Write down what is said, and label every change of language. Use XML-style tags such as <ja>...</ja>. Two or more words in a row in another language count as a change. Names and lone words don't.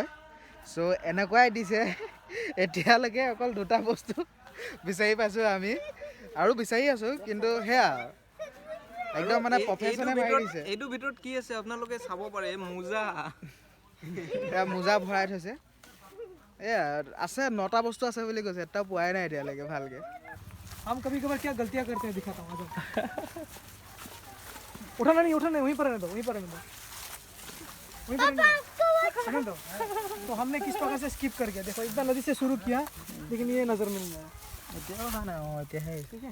<as>চ' এনেকুৱাই দিছে, এতিয়ালৈকে অকল 2টা বস্তু বিচাৰি পাইছোঁ আমি, আৰু বিচাৰি আছোঁ, কিন্তু সেয়া একদম মানে প্ৰফেশ্যনে মাৰি দিছে। এইটোৰ ভিতৰত কি আছে আপোনালোকে চাব পাৰে, মোজা ভৰাই থৈছে। এয়া আছে 9টা বস্তু আছে বুলি কৈছে, এটাও পোৱাই নাই এতিয়ালৈকে ভালকৈ।</as> <hi>हम कभी कभार क्या गलतियाँ करते हैं दिखाता हूँ। उठाना नहीं, वहीं पर रहने दो, वहीं पर रहने दो। तो हमने किस प्रकार से स्किप कर गया, देखो एकदम नदी से शुरू किया, लेकिन ये नजर में नहीं आया। ठीक है</hi>